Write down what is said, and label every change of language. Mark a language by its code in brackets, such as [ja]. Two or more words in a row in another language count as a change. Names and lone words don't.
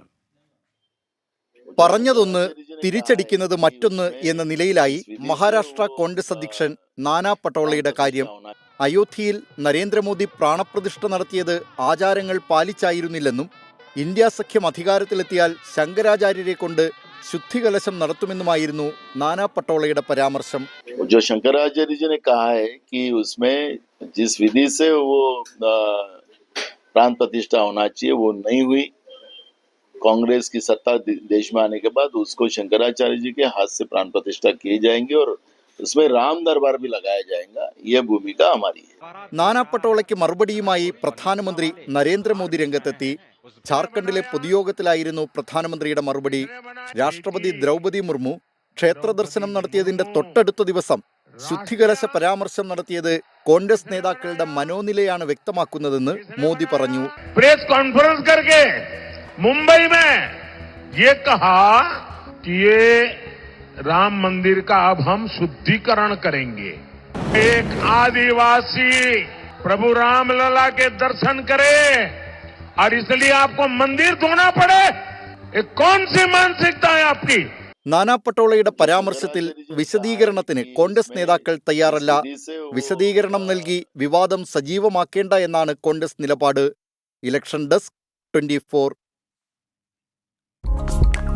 [ml] പറഞ്ഞതൊന്ന് തിരിച്ചടിക്കുന്നത് മറ്റൊന്ന് എന്ന നിലയിലായി മഹാരാഷ്ട്ര കോൺഗ്രസ് അധ്യക്ഷൻ നാനാ പട്ടോളയുടെ കാര്യം. അയോധ്യയിൽ നരേന്ദ്രമോദി പ്രാണപ്രതിഷ്ഠ നടത്തിയത് ആചാരങ്ങൾ പാലിച്ചായിരുന്നില്ലെന്നും ഇന്ത്യ സഖ്യം അധികാരത്തിലെത്തിയാൽ ശങ്കരാചാര്യരെ കൊണ്ട് ശുദ്ധികലശം നടത്തുമെന്നുമായിരുന്നു നാനാ പട്ടോളയുടെ പരാമർശം. [hi] जो शंकराचार्य जी ने कहा है कि उसमें जिस विधि से वो प्राण प्रतिष्ठा होना चाहिए वो नहीं हुई। कांग्रेस की सत्ता देश में आने के बाद उसको शंकराचार्य जी के हाथ से प्राण प्रतिष्ठा की जाएंगी और उसमें राम दरबार भी लगाया जाएगा। यह भूमिका हमारी है. [ml] നാനാ പട്ടോളയ്ക്ക് മറുപടിയുമായി പ്രധാനമന്ത്രി നരേന്ദ്രമോദി രംഗത്തെത്തി. ജാർഖണ്ഡിലെ പൊതുയോഗത്തിലായിരുന്നു പ്രധാനമന്ത്രിയുടെ മറുപടി. രാഷ്ട്രപതി ദ്രൗപദി മുർമു ക്ഷേത്ര ദർശനം നടത്തിയതിന്റെ തൊട്ടടുത്ത ദിവസം ശുദ്ധികലശ പരാമർശം നടത്തിയത് കോൺഗ്രസ് നേതാക്കളുടെ മനോനിലയാണ് വ്യക്തമാക്കുന്നതെന്ന് മോദി പറഞ്ഞു. [en] press conference [hi] करके मुंबई में ये कहा कि ये राम मंदिर का अब हम शुद्धिकरण करेंगे. एक आदिवासी प्रभु रामलला के दर्शन करे और इसलिए आपको मंदिर धोना पड़े, ये कौन सी मानसिकता है आपकी? [ml] നാനാ പട്ടോളയുടെ പരാമർശത്തിൽ വിശദീകരണത്തിന് കോൺഗ്രസ് നേതാക്കൾ തയ്യാറല്ല. വിശദീകരണം നൽകി വിവാദം സജീവമാക്കേണ്ട എന്നാണ് കോൺഗ്രസ് നിലപാട്. ഇലക്ഷൻ ഡെസ്ക് 24.